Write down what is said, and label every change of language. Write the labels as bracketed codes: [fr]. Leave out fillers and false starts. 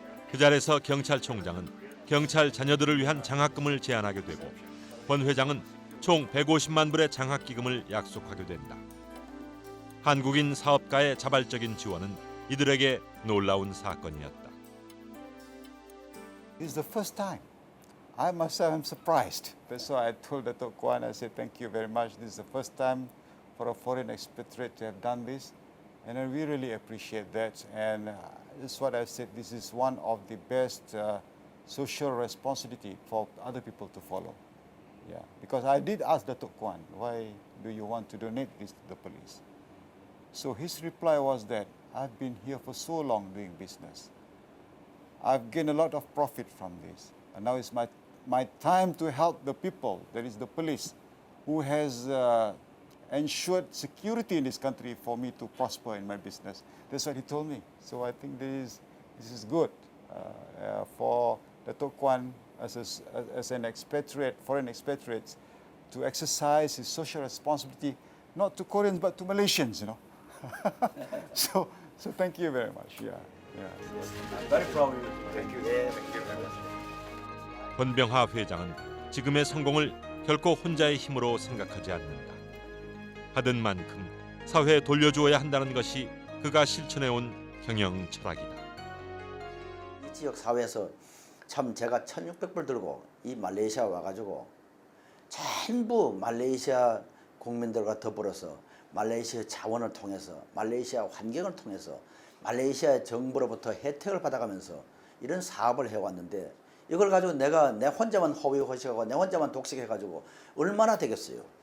[ko] 그 자리에서 경찰총장은 경찰 자녀들을 위한 장학금을 제안하게 되고 권 회장은 총 150만 불의 장학기금을 약속하게 된다. 한국인 사업가의 자발적인 지원은 이들에게 놀라운 사건이었다. [en] This is the first time. I myself am surprised. That's why I told Dato' Kwan, I said, thank you very much. This is the first time for a foreign expatriate to have done this. And we really appreciate that. And this is what I said, this is one of the best social responsibility for other people to follow. Yeah, because I did ask Dato' Kwan, why do you want to donate this to the police? So his reply was that, I've been here for so long doing business. I've gained a lot of profit from this. And now it's my time to help the people, that is the police, who has ensured security in this country for me to prosper in my business. That's what he told me. So I think this is good for Dato' Kwan as an expatriate, foreign expatriate, to exercise his social responsibility, not to Koreans but to Malaysians, you know. So thank you very much. Yeah. I'm very proud of you. Thank you. Yeah, thank you very much. [ko] 권병화 회장은 지금의 성공을 결코 혼자의 힘으로 생각하지 않는다. 받은 만큼 사회에 돌려주어야 한다는 것이 그가 실천해온 경영 철학이다. 이 지역 사회에서 참 제가 1,600불 들고 이 말레이시아 와가지고 전부 말레이시아 국민들과 더불어서 말레이시아 자원을 통해서 말레이시아 환경을 통해서 말레이시아 정부로부터 혜택을 받아가면서 이런 사업을 해왔는데 이걸 가지고 내가 내 혼자만 허위허식하고 내 혼자만 독식해가지고 얼마나 되겠어요.